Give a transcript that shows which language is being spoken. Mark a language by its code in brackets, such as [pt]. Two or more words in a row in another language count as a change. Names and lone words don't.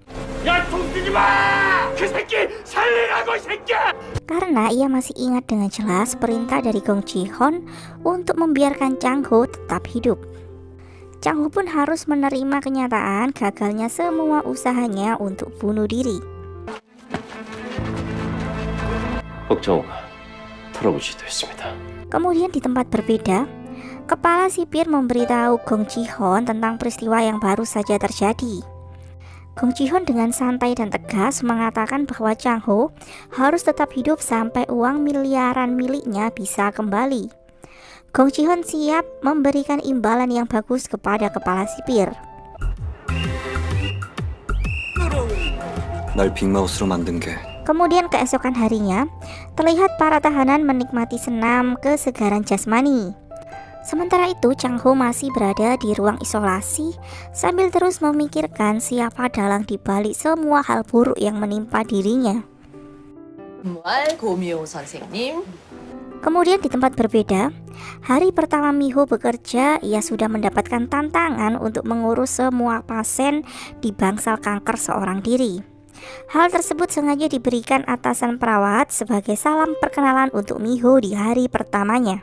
[id] Karena ia masih ingat dengan jelas perintah dari Gong Ji-hoon untuk membiarkan Chang Ho tetap hidup. Chang Ho pun harus menerima kenyataan gagalnya semua usahanya untuk bunuh diri. [ko] 걱정 털어보지도 했습니다. [id] Kemudian di tempat berbeda, kepala sipir memberitahu Gong Ji-hoon tentang peristiwa yang baru saja terjadi. Gong Ji-hoon dengan santai dan tegas mengatakan bahwa Chang Ho harus tetap hidup sampai uang miliaran miliknya bisa kembali. Gong Ji-hoon siap memberikan imbalan yang bagus kepada kepala sipir. [ko] 날 빅마우스로 만든 게 [id] Kemudian keesokan harinya, terlihat para tahanan menikmati senam kesegaran jasmani. Sementara itu, Chang Ho masih berada di ruang isolasi sambil terus memikirkan siapa dalang di balik semua hal buruk yang menimpa dirinya. [ko] 정말 고미호 선생님. [id] Kemudian di tempat berbeda, hari pertama Miho bekerja, ia sudah mendapatkan tantangan untuk mengurus semua pasien di bangsal kanker seorang diri. Hal tersebut sengaja diberikan atasan perawat sebagai salam perkenalan untuk Miho di hari pertamanya.